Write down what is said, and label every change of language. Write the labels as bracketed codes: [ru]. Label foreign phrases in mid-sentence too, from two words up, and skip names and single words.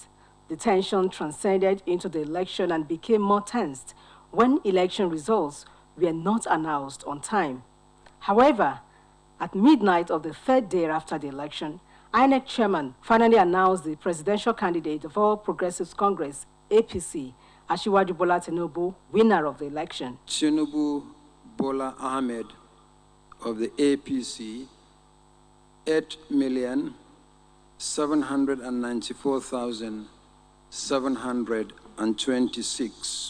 [en] The tension transcended into the election and became more tensed when election results were not announced on time. However, at midnight of the third day after the election, INEC chairman finally announced the presidential candidate of All Progressives Congress, APC, Asiwaju Bola Tinubu, winner of the election. Tinubu Bola Ahmed of the APC, 8,794,726.